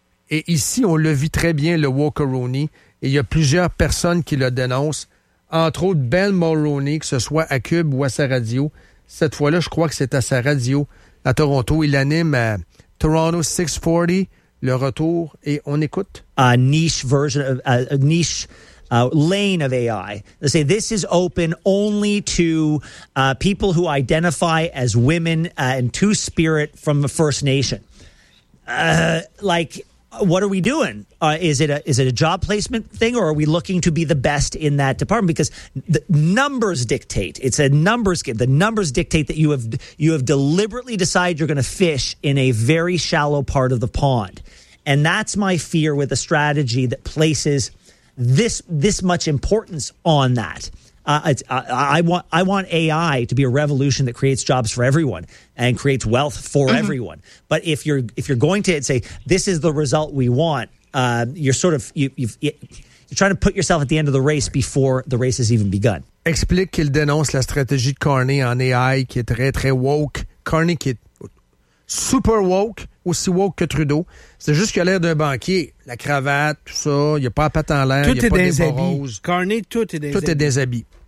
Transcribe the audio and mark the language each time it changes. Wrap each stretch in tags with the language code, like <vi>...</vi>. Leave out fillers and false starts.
<fr>Et ici, on le vit très bien, le Walkeroni. Et il y a plusieurs personnes qui le dénoncent, entre autres Ben Mulroney, que ce soit à Cube ou à sa radio. Cette fois-là, je crois que c'est à sa radio à Toronto. Il anime à Toronto 640, le retour, et on écoute.</fr> <en>A niche version, a niche... lane of AI. They say this is open only to people who identify as women and two-spirit from the First Nation. What are we doing? Is it a job placement thing, or are we looking to be the best in that department? Because the numbers dictate. It's a numbers game. The numbers dictate that you have deliberately decided you're going to fish in a very shallow part of the pond. And that's my fear with a strategy that places... This much importance on that. I want AI to be a revolution that creates jobs for everyone and creates wealth for mm-hmm. everyone. But if you're going to say this is the result we want, you're trying to put yourself at the end of the race before the race has even begun.</en> <fr>Explique qu'il dénonce la stratégie de Carney en AI qui est très très woke. Carney qui est super woke, aussi woke que Trudeau. C'est juste qu'il a l'air d'un banquier. La cravate, tout ça, il n'y a pas la patte en l'air, il n'y a pas des bras. Carney, tout est dans les habits.</fr>